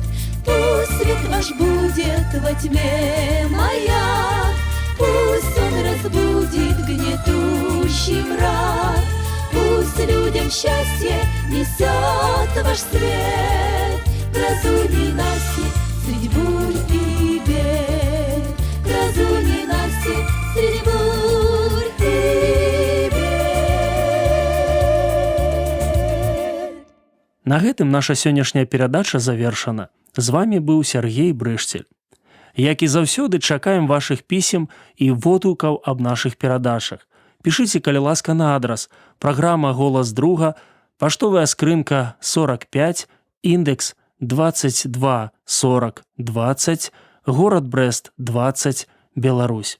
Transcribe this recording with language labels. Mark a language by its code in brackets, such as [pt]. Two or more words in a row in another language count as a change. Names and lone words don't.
[ru] Пусть свет ваш будет во тьме маяк, пусть он разбудит гнетущий мрак, пусть людям счастье несет ваш свет, грозу ненастья средь бурь и бед, грозу ненастья средь бурь и бед. [be] На гэтым наша сённяшняя перадача завершана. З вами быў Сергей Брышцель. Як і заўсёды, чакаем вашых пісем і водгукаў аб нашых перадачах. Пішыце, калі ласка, на адрас: праграма «Голас друга», паштовая скрынка 45, індекс 224020, горад Брэст 20, Беларусь.